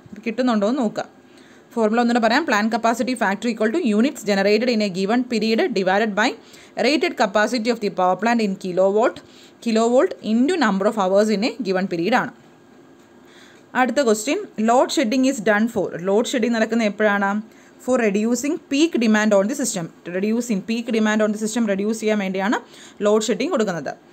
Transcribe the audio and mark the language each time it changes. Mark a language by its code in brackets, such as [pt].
[ml] അപ്പോൾ കിട്ടുന്നുണ്ടോ എന്ന് നോക്കാം. ഫോർമുല ഒന്നുകൂടെ പറയാം: [en] Plant capacity factor equal to units generated in a given period divided by rated capacity of the power plant in kilovolt into number of hours in a given period ആണ്. [ml] അടുത്ത question: [en] Load shedding is done for. [ml] Load shedding നടക്കുന്നത് എപ്പോഴാണ്? [en] for reducing peak demand on the system. [ml] Reduce ചെയ്യാൻ വേണ്ടിയാണ് load shedding കൊടുക്കുന്നത്.